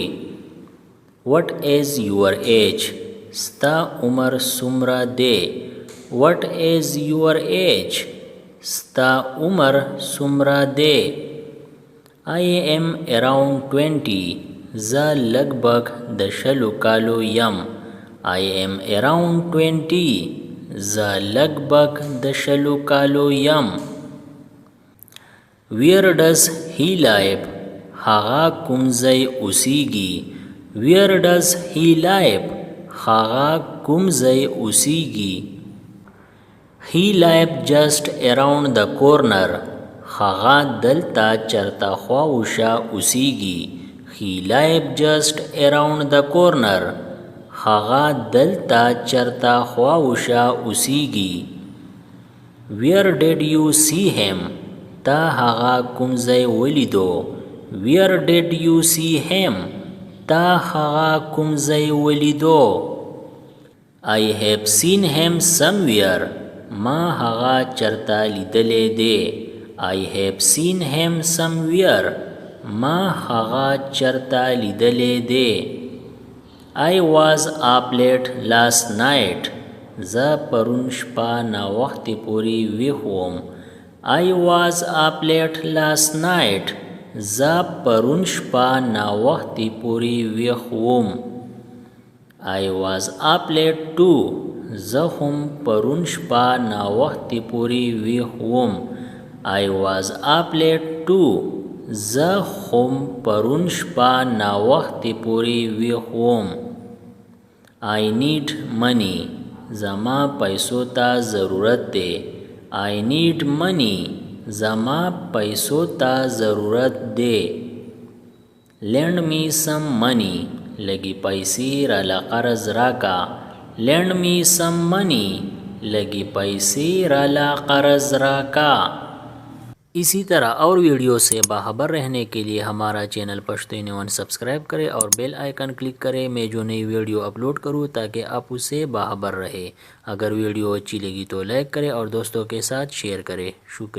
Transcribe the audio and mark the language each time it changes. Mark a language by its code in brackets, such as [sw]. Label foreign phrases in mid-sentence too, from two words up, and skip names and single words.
[en] What is your age? [ps] ستا عمر څومره دی. [en] What is your age? [ps] ستا عمر څومره دی. [en] I am around 20. [ps] زه لږ بږ د 20 کالو یم. [en] I am around 20. [ps] زه لږ د 20 کالو یم. [en] Where does he live? [ps] هغه کوم ځای اوسیږي. [en] Where does he live? [ps] هغه کوم ځای اوسیږي. [en] He live just around the corner. [ps] هغه دلته چرته خواوشا اوسیږي. [en] He live just around the corner. [ps] هغه دلته چرته خواوشا اوسیږي. [en] Where did you see him? [ps] تا هغه کوم ځای ولیدو. [en] Where did you see him? [ps] تا هغه کوم ځای ولیدو. [en] I have seen him somewhere. [ps] ما هغه چرته لیدلی دی. [en] I have seen him somewhere. [ps] ما هغه چرته لیدلی دی. [en] I was up late last night. [ps] زه پرون شپه ناوختې پورې ویښ وم. [en] I was up late last night. [ps] زه پرون شپه ناوختې پورې ویښ وم. [en] I was up late too. [ps] زه هم پرون شپه ناوختې پورې ویښ وم. [en] I was up late too. [ps] زه هم پرون شپه ناوختې پورې ویښ وم. [en] I need money. [ps] زما پیسو ته ضرورت دی. [en] I need money. [ps] زما پیسو ته ضرورت دی. [en] Lend me some money. [ps] لږی پیسې راله قرض راکا. [en] Lend me some money. [ps] لږی پیسې راله قرض راکا. [hi] इसी तरह और वीडियो से बाखबर रहने के लिए हमारा चैनल पश्तो एनीवन सब्सक्राइब करें और [en] bell icon [hi] क्लिक करें। मैं जो नई [en] video upload [hi] करूं ताकि आप उससे बाखबर रहे। अगर वीडियो अच्छी लगी तो लाइक करें और दोस्तों के साथ शेयर करें।